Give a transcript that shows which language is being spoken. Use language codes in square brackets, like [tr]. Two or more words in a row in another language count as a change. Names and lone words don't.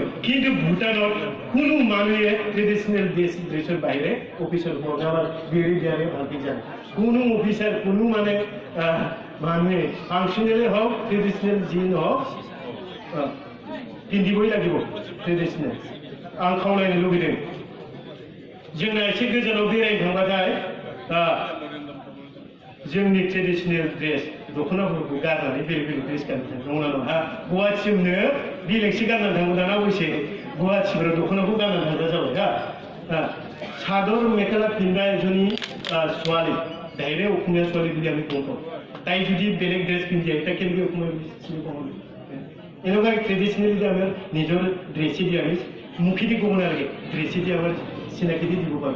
[as] কিন্তু ভূটানত কোনো মানুহে ট্ৰেডিশ্যনেল ড্ৰেছৰ বাহিৰে অফিচৰ ওপৰত আমাৰ বিৰি দিয়াৰে ভালকৈ যায়। কোনো অফিচাৰ কোনো মানে মানুহে ফাংচনেলে হওক ট্ৰেডিশ্যনেল যি নহওক পিন্ধিবই লাগিব ট্ৰেডিশ্যনেল। [brx] आं खावलायनो लुबैदों जोंना एसे गोजानाव बेरायनो थांबाथाय जोंनि ट्रेडिशनेल ड्रेस दख'नाफोरखौ गारनानै बेलेग बेलेग ड्रेस गाननो नङा नङा गुवाहाटियावनो बेलेगसो गाननानै थांगौ दाना अबयसे गुवाहाटिफोराव दख'नाखौ गाननानै थांग्रा जाबाय [as] চাদর মেখেলা পিন্ধা এজনী ছোৱালী ডাইৰেক্ট অসমীয়া ছোৱালী বুলি আমি কওঁ। তাই যদি বেলেগ ড্ৰেছ পিন্ধি আহে তাই কেনেকৈ অসমীয়া চিনি পাব? এনেকুৱা ট্ৰেডিশ্যনেলি আমাৰ নিজৰ ড্ৰেছেদি আমি মুখেদি ক'ব নালাগে, ড্ৰেছেদি আমাৰ চিনাকি দি দিব পাৰোঁ।